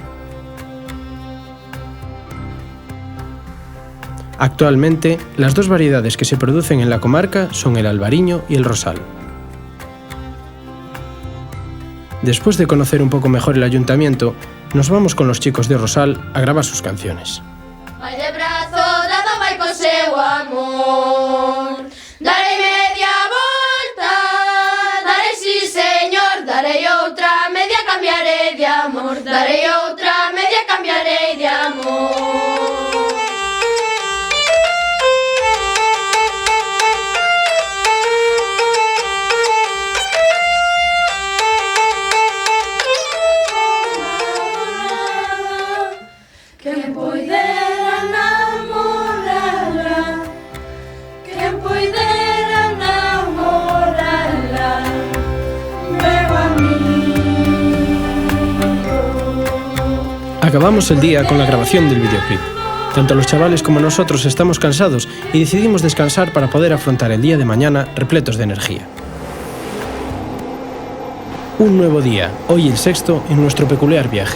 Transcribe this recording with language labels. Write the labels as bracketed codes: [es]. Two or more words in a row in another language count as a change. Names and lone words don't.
[es] Actualmente, las 2 variedades que se producen en la comarca son el albariño y el rosal. Después de conocer un poco mejor el ayuntamiento, nos vamos con los chicos de O Rosal a grabar sus canciones. [gl] Vai de brazo dado vai con seu amor. Darei media volta, darei [es] sí señor, [gl] darei outra, media cambiarei de amor, darei outra, media cambiarei de amor. Quen poidera namorala, quen poidera namorala, meu amigo. [es] Acabamos el día con la grabación del videoclip. Tanto los chavales como nosotros estamos cansados y decidimos descansar para poder afrontar el día de mañana repletos de energía. Un nuevo día, hoy el 6º en nuestro peculiar viaje.